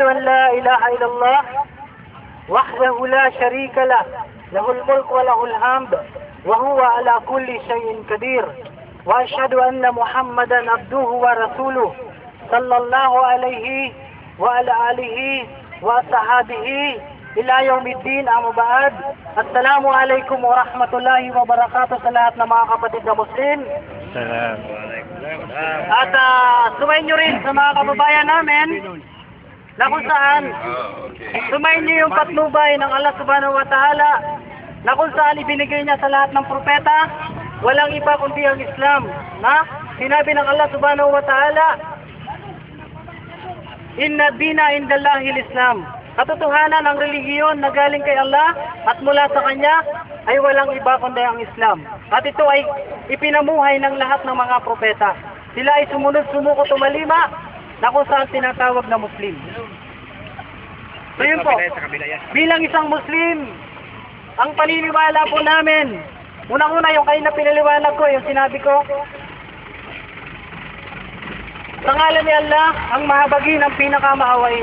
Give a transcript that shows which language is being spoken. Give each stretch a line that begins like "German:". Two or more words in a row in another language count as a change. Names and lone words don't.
Arabic: أن لا إله إلا الله وحده لا شريك له له الملك وله الحمد وهو على كل شيء قدير وأشهد أن محمدا عبده ورسوله صلى الله عليه وعلى آله وصحبه إلى يوم الدين أما بعد السلام عليكم ورحمة الله وبركاته
Filipino: sa lahat ng mga kapatid na Muslim. At sumayin nyo rin sa mga kababayan namin na kung saan sumayin niyo yung patnubay ng
Arabic: الله سبحانه وتعالى
Filipino: na kung saan ibinigay niya sa lahat ng propeta, walang iba kundi ang Islam. Na sinabi ng
Arabic: الله سبحانه وتعالى, إن الدين عند الله الإسلام.
Filipino: Katotohanan ang relihiyon na galing kay Allah at mula sa Kanya ay walang iba kundi ang Islam. At ito ay ipinamuhay ng lahat ng mga propeta. Sila ay sumunod sumuko tumalima na kung saan tinatawag na Muslim. So yun po, bilang isang Muslim, ang paniniwala po namin, unang-una yung kayo na pinaliwanag ko, yung sinabi ko, sa ngalan ni Allah, ang mahabagi ng pinakamaawain.